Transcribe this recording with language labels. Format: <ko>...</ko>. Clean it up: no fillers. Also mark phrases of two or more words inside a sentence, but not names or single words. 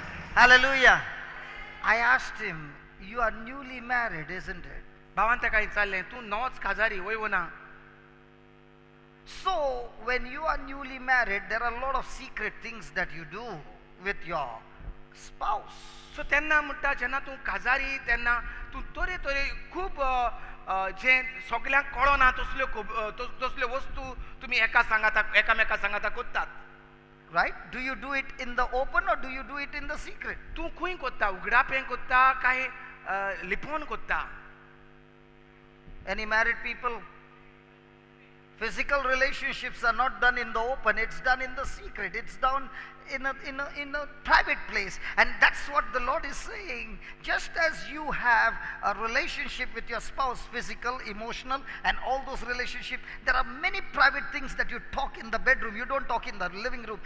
<en>Hallelujah. I asked him, you are newly married, isn't it?</en> <kok>भावान ताका विचारलें तूं नवोच काजारी वय ना?</kok> <en>So, when you are newly married, there are a lot of secret things that you do with your spouse.</en> <kok>सो तेन्ना म्हणटा जेन्ना तूं काजारी तेन्ना तूं तरे तरे खूब जे सगळ्यांक कळना तसल्यो वस्तू तुमी एकामेका सांगाता कोत्तात.</kok> <en>Right? Do you do it in the open or do you do it in the secret?</en> <kok>तूं खंय कोत्ता? उगडापें कोत्ता काय लिपोवन कोत्ता?</kok> <en>Any married people? Physical relationships are not done in the open, it's done in the secret. It's done in a private place. And that's what the Lord is saying. Just as you have a relationship with your spouse, physical, emotional, and all those relationships, there are many private things that you talk in the bedroom, you don't talk in the living room.</en>